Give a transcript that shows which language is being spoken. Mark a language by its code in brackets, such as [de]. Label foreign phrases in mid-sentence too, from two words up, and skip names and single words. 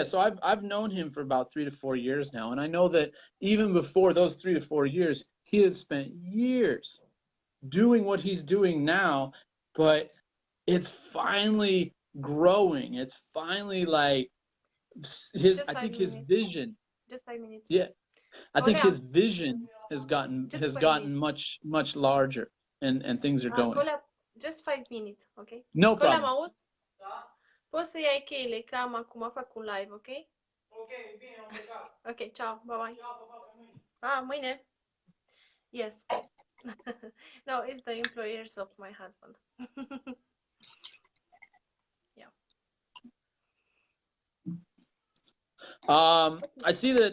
[en] So I've known him for about 3 to 4 years now, and I know that even before those 3 to 4 years, he has spent years doing what he's doing now, but it's finally growing. It's finally like his. Just I five think his minutes. vision. Just 5 minutes. Yeah, I think Cola, his vision has gotten just has 5 minutes. gotten much larger, and things are going. Cola, just 5 minutes, ok? No Cola, problem. [ro] mă aud? Poți să iai cheile, că am acum fac un live, ok? Ok, ciao, [en] bye bye. [ro] Mâine. [en] Yes. No, it's the employers of my husband. Yeah. I see that.